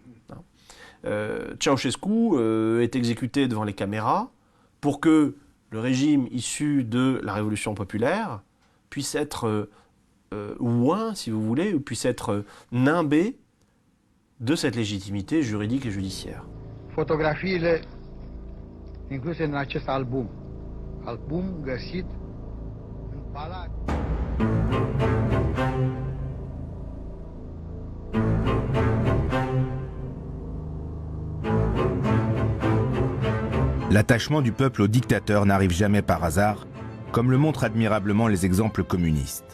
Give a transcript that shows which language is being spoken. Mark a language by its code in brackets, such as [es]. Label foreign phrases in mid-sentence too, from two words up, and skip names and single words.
[fr] Ceausescu est exécuté devant les caméras pour que le régime issu de la Révolution populaire puisse être oint, si vous voulez, ou puisse être nimbé de cette légitimité juridique et judiciaire. [ro] Fotografiile incluse în acest album. Album găsit în palat. [fr] L'attachement du peuple au dictateur n'arrive jamais par hasard, comme le montrent admirablement les exemples communistes.